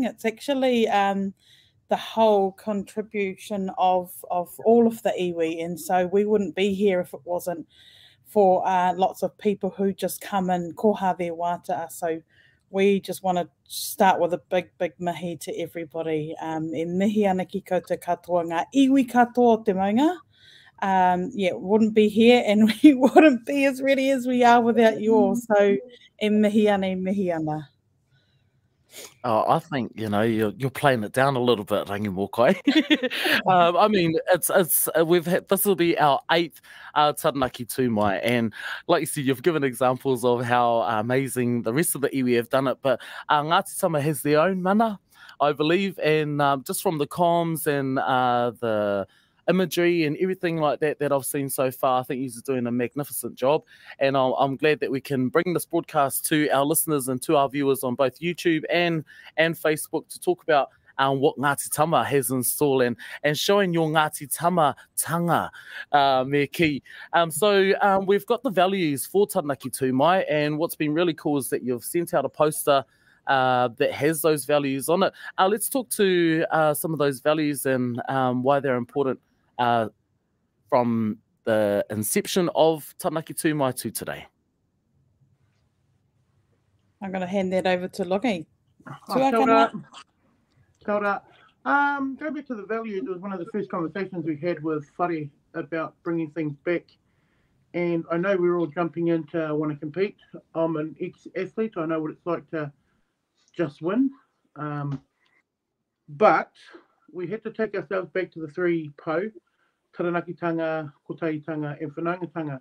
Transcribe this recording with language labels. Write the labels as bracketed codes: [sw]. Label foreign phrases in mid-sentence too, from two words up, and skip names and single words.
[en] It's actually the whole contribution of all of the iwi, and so we wouldn't be here if it wasn't for lots of people who just come and koha their wātaa. So we just want to start with a big, big mihi to everybody. [mi] E mihi ana ki koutou katoa ngā iwi katoa o te maunga. [en] Yeah, wouldn't be here, and we wouldn't be as ready as we are without you all. So, [mi] e mihi ana, e mihi ana. [en] Oh, I think, you know, you're playing it down a little bit, Rangimokai. I mean, this will be our 8th Taranaki Tū Mai, and like you said, you've given examples of how amazing the rest of the iwi have done it, but Ngāti Tama has their own mana, I believe, and just from the comms and the imagery and everything like that I've seen so far, I think he's doing a magnificent job, and I'm glad that we can bring this broadcast to our listeners and to our viewers on both YouTube and Facebook to talk about what Ngāti Tama has in store and showing your Ngāti Tama tanga me ki. So we've got the values for Taranaki Tū Mai, and what's been really cool is that you've sent out a poster that has those values on it. Let's talk to some of those values and why they're important from the inception of Taranaki Tū Mai to today. I'm going to hand that over to Lungi. [mi] Kia ora. Kia ora. [en] Go back to the values. It was one of the first conversations we had with Whare about bringing things back. And I know we're all jumping in to want to compete. I'm an ex-athlete. I know what it's like to just win. But we had to take ourselves back to the 3 po, taranakitanga, kotaitanga, and whanaungatanga.